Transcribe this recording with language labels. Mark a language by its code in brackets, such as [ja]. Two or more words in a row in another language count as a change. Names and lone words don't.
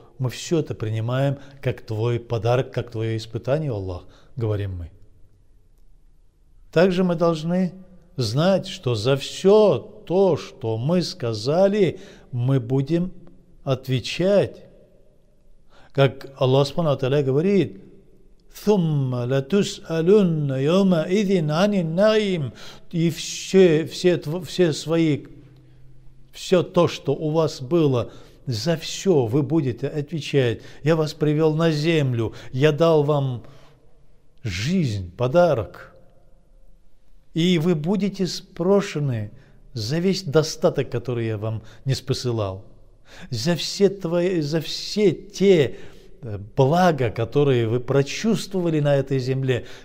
[ru] Мы все это принимаем как твой подарок, как твое испытание, Аллах, говорим мы. Также мы должны знать, что за все то, что мы сказали, мы будем отвечать. Как Аллах [ar] سبحانه وتعالى [ru] говорит: [ar] «ثم لتسألن يومئذ عن النعيم», [ru] и все то, что у вас было, за все вы будете отвечать. Я вас привел на землю, я дал вам жизнь, подарок, и вы будете спрошены за весь достаток, который я вам не спосылал, за все те блага, которые вы прочувствовали на этой земле.